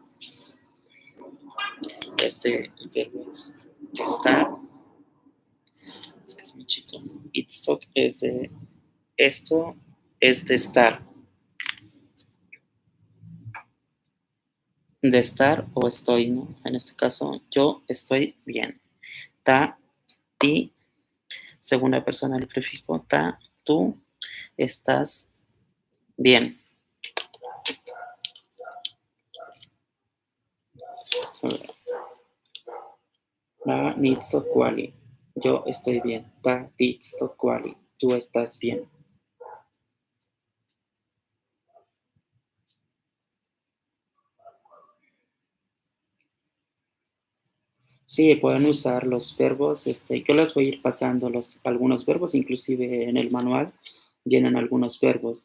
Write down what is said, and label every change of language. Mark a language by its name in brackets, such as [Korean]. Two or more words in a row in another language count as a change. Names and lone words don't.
[Spanish] el verbo es estar, es que es muy chico, itzot es de esto, es de estar o estoy, ¿no? En este caso, yo estoy bien. Ta, ti, segunda persona del prefijo ta, tú estás bien. [Nahuatl languages] Ta, nitso kuali. [Spanish] Yo estoy bien. [Nahuatl languages] Ta, titso kuali. [Spanish] Tú estás bien. Sí, pueden usar los verbos. Yo les voy a ir pasando algunos verbos, inclusive en el manual vienen algunos verbos.